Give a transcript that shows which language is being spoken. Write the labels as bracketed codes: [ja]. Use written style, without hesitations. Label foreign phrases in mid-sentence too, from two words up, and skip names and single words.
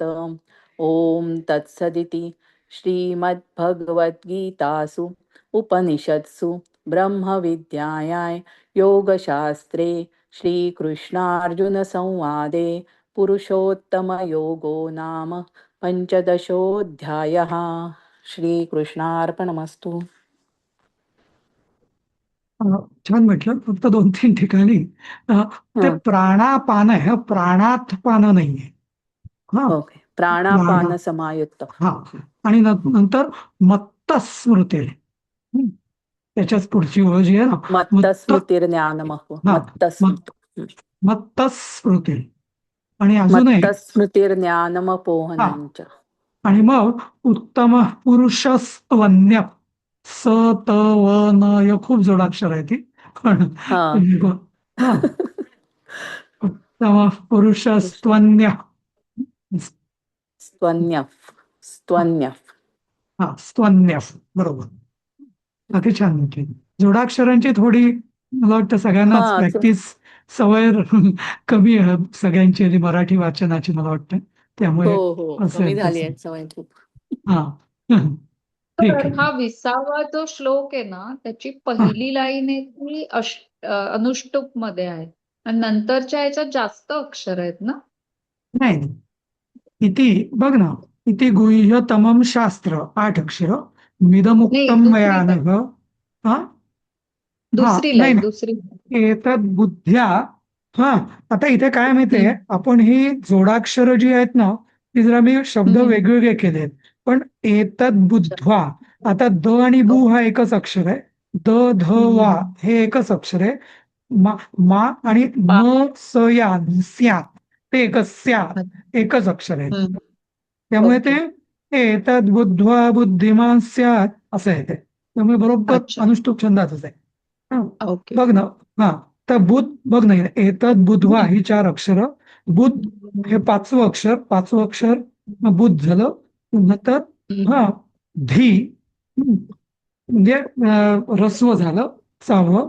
[sa] ॐ तत्सदिति श्रीमद्भगवद्गीतासु उपनिषत्सु ब्रह्मविद्यायां योगशास्त्रे श्रीकृष्णार्जुनसंवादे पुरुषोत्तमयोगो नाम पञ्चदशोऽध्यायः। श्रीकृष्णार्पणमस्तु। [mr] छान म्हटलं. फक्त 2-3 ठिकाणी ते हं, प्राणापान आहे, प्राणात पान नाहीये. हा, [sa] ओके. प्राणापान समायुक्त. [mr] हा. आणि नंतर [sa] मत्त स्मृती. [mr] त्याच्याच पुढची ओळ जी आहे ना, [sa] मत्तस्मृतिर्ज्ञानमहो. हा, मत्तस्मृती. मत्त स्मृती. [mr] आणि अजूनही हा, [sa] मत्तस्मृतिर्ज्ञानमपोहनञ्च. [mr] आणि मग [sa] उत्तम पुरुषस्त्वन्य [mr] स त व न य खूप जोडाक्षर आहे ती. पण हा. [sa] हा, उत्तम पुरुषस्त्वन्य. स्त्वन्यफ. स्त्वन्यफ. [mr] हा, स्तन्य, बरोबर. अति छान म्हटली. जोडाक्षरांची थोडी मला वाटतं सगळ्यांनाच हा, प्रॅक्टिस, सवय कमी आहे सगळ्यांची आधी मराठी वाचनाची, मला वाटतं. त्यामुळे हो कमी असेल झाली तसं. आहे सवय खूप. हा. ठीक तर आहे. हा 20वा जो श्लोक आहे ना, त्याची पहिली लाईन आहे ती अनुष्टुप मध्ये आहे आणि नंतरच्या याच्यात जास्त अक्षर आहेत ना. नाही, इति बघ ना, [sa] इति गुह्यतमं शास्त्र 8 अक्षर, [mr] नाही, [sa] मिदमुक्तं [mr] दुसरी [sa] मया [mr] लाईन, नघ. हा, हा, दुसरी नाही लाईन, नाही, दुसरी. [sa] एतद बुद्ध्या. [mr] हा, आता इथे काय माहितीये, आपण ही जोडाक्षर जी आहेत ना, ती जरा मी शब्द वेगवेगळे केलेत. पण [sa] एतद बुद्ध्वा, [mr] आता द आणि बु हा एकच अक्षर आहे. द ध वा हे एकच अक्षर आहे. मा आणि न स या स्या ते एकच अक्षर आहे. त्यामुळे ते [sa] एतद बुद्ध्वा बुद्धिमान स्यात् [mr] असं आहे ते. त्यामुळे बरोबर अच्छा. अनुष्टुप छंदातच आहे. हा, ओके. बघ ना. हा, तर बुध बघ नाही, [sa] एतद बुधवा [mr] ही 4 अक्षर, बुध हे 5वं अक्षर बुध झालं. नंतर हा, धी म्हणजे रस्व झालं 6वं.